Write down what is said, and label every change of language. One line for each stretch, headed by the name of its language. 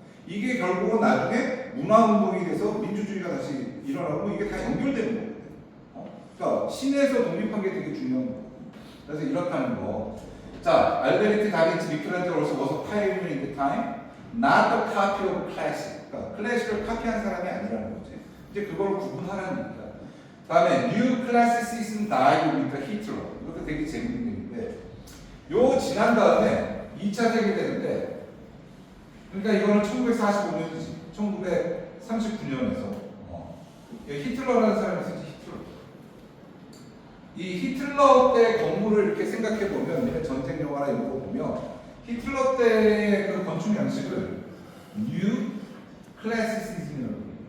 Korean: 이게 결국은 나중에 문화운동이 돼서 민주주의가 다시 일어나고 이게 다 연결되는 거거든요. 그러니까 신에서 독립한 게 되게 중요한 거예요. 그래서 이렇다는 거. 자, 알베르티, 다빈치, 미켈란젤로
English: was a pioneer in the time. not the copy of classic.
Korean: 그러니까 클래식을 카피한 사람이 아니라는 거지. 이제 그걸 구분하라는 얘기다. 다음에
English: new classicism died with Hitler.
Korean: 이것도 되게 재밌는 얘기인데, 요 지난 다음에 2차 세계대전인데, 그러니까 이거는 1945년이지. 1939년에서 히틀러라는 사람이 있었지. 히틀러. 이 히틀러 때 건물을 이렇게 생각해 보면, 전쟁 영화나 이런 거 보면 히틀러 때의 그 건축 양식을 New Classicism이라고 해요.